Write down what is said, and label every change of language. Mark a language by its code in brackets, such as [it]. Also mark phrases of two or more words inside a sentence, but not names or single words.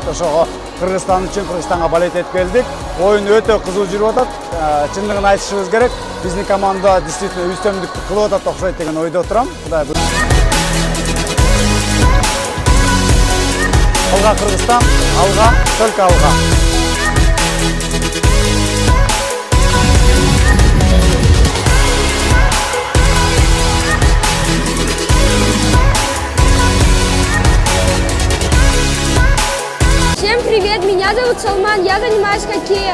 [ky] Ошого Кыргызстан үчүн Кыргызстанга болеть этип келдик. Оюн өтө кызуу жүрүп атат. Чындыгын айтышыбыз керек. Биздин команда действительно үстөмдүктү кылып атат окшойт деген ойдо турам. Кудай буйруса. Алга Кыргызстан, алга, только алга. [ru] Всем привет, меня зовут Салман, я занимаюсь хоккеем.